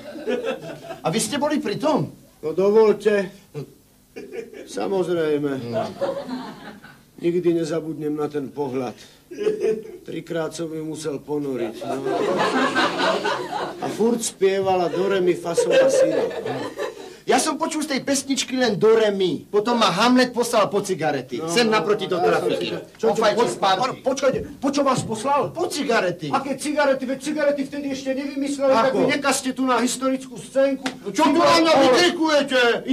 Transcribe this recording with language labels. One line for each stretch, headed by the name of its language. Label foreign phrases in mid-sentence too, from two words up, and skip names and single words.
Slovak: A vy ste boli pri tom? No dovolte. Samozrejme. Nikdy nezabudnem na ten pohľad. 3-krát som ju musel ponoriť. No. A furt spievala do re mi fa sol la si do. Ja som počul z tej pesničky len do re mi. Potom ma Hamlet poslal po cigarety. Sem naproti do trafiky. Počkajte, po čo vás poslal? Po cigarety. Aké cigarety? Veď cigarety vtedy ešte nevymysleli, tak vy nekazte tu na historickú scénku. Čo tu na mňa vykrikujete?